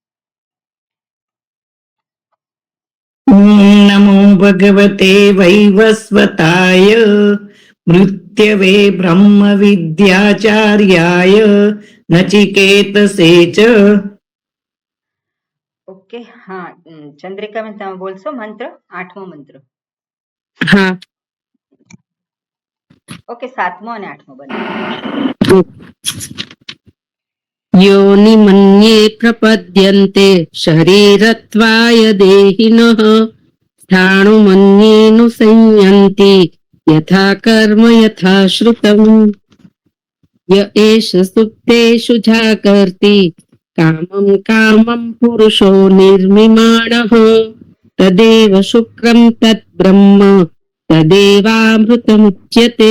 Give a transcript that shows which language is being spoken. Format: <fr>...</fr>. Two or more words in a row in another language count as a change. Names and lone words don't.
<sa>नमो भगवते वैवस्वताय, मृत्यवे ब्रह्म विद्याचार्याय नचिकेतसे च।</sa> <hi>ओके, हाँ, चंद्रिका में</hi> <gu>તમે બોલશો મંત્ર, 8મો મંત્ર. હા, ઓકે, 7મો અને 8મો બંને.</gu> <sa>योनिमन्ये प्रपद्यन्ते शरीरत्वाय देहिनः, स्थाणुमन्येऽनुसंयन्ति यथा कर्म यथा श्रुतम्। य एष सुप्तेषु जागर्ति कामं कामं पुरुषो निर्मिमाणः, तदेव शुक्रं तद्ब्रह्म तदेवामृतमुच्यते।</sa>